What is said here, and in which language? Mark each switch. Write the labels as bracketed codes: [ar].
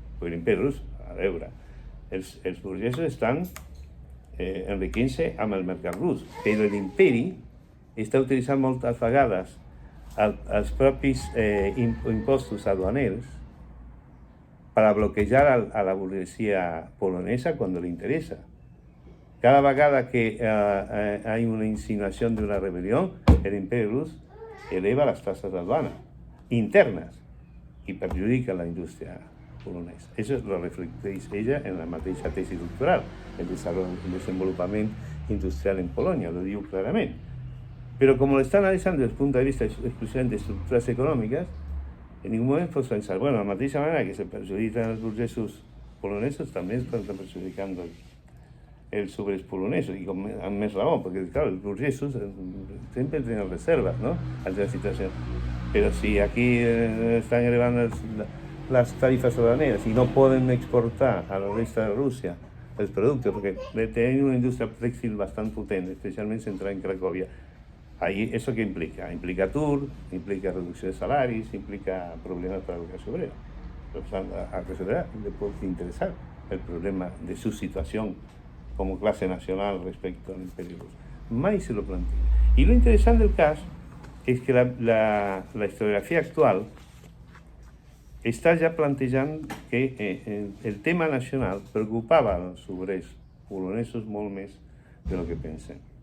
[ca] Perquè l'imperi rus, a veure, els burgesos estan enriquint-se amb el mercat rus, però l'imperi està utilitzant moltes vegades els propis impostos aduaners para bloquejar a la burguesía polonesa [es] cuando le interesa. Cada vegada que hay una insinuación de una rebelión, el imperio rus eleva las tasas de aduana internas y perjudica la industria polonesa. [ca] Eso lo reflecteix ella en la mateixa tesis doctoral, el desenvolupament industrial en Polonia, lo diu clarament. [es] Pero como lo está analizando desde el punto de vista exclusivamente de estructuras [ca] econòmiques, en ningún moment pot pensar, bueno, de la mateixa manera que se perjudiquen els burgesos polonesos, també es estan perjudicant els obreros polonesos, i amb més raó, perquè, clar, els burgesos sempre tenen reserves, no?, ante la situació. Però si aquí estan elevant les tarifes aduaneres i no poden exportar a la resta de Rússia els productes, perquè tenen una indústria tèxtil bastant potent, especialment centrada en Cracòvia. [es] Ahí, ¿eso qué implica? Implica atur, implica reducción de salarios, implica problemas para la clase obrera. A la clase obrera le puede interesar el problema de su situación como clase nacional respecto al imperio ruso. [ca] Mai [es] se lo plantea. Y lo interesante del caso es que la historiografía actual está ya planteando que el tema nacional preocupaba a los obreros polonesos [ca] molt més [es] de lo que pensem.